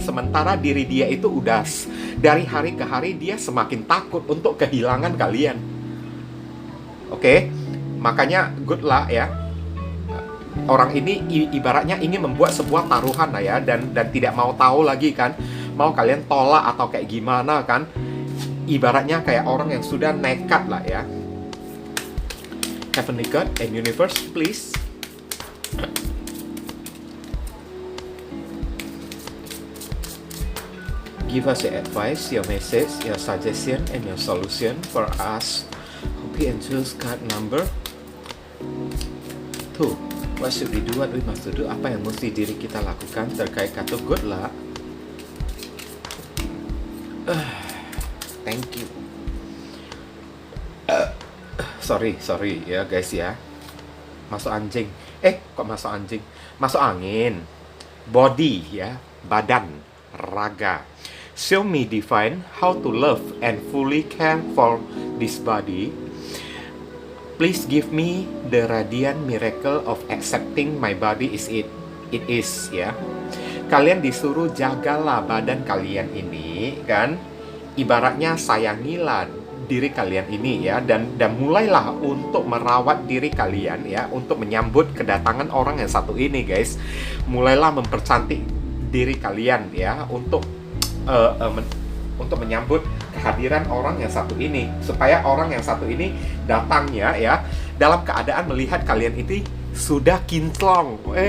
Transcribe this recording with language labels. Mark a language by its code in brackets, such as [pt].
[id] Sementara diri dia itu udah dari hari ke hari dia semakin takut untuk kehilangan kalian. Oke, makanya good luck ya. Orang ini ibaratnya ingin membuat sebuah taruhan lah ya, dan tidak mau tahu lagi kan, mau kalian tolak atau kayak gimana kan. Ibaratnya kayak orang yang sudah nekat lah ya. [en] Heavenly God and Universe, please give us your advice, your message, your suggestion, and your solution for us who can choose card number 2. What should we do? What we must do? [id] Apa yang mesti diri kita lakukan terkait kartu good luck? [en] Thank you. [id] Sorry ya guys ya. Masuk anjing. Kok masuk anjing? Masuk angin. Body ya, badan, raga. [en] Show me divine how to love and fully care for this body. Please give me the radiant miracle of accepting my body is it is ya. [id] Kalian disuruh jagalah badan kalian ini kan. Ibaratnya sayangilah diri kalian ini ya, dan mulailah untuk merawat diri kalian ya, untuk menyambut kedatangan orang yang satu ini guys. Mulailah mempercantik diri kalian ya, untuk menyambut kehadiran orang yang satu ini, supaya orang yang satu ini datangnya ya dalam keadaan melihat kalian itu sudah kinclong.